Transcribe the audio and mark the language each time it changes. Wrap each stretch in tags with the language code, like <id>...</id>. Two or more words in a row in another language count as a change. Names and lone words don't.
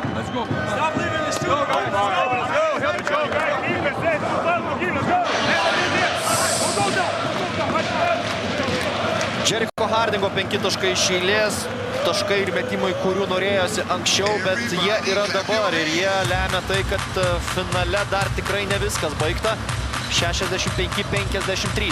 <en>Let's go. Stop leaving the shoot, guys. Let's go. Let's go, guys. Keep it safe. Let's go.</en> <lt>Jeriko Hardingo 5 taškai iš eilės. Taškai ir metimai, kurių norėjosi anksčiau, bet jie yra dabar ir jie lemia tai, kad finale dar tikrai ne viskas baigta. 65-53.</lt>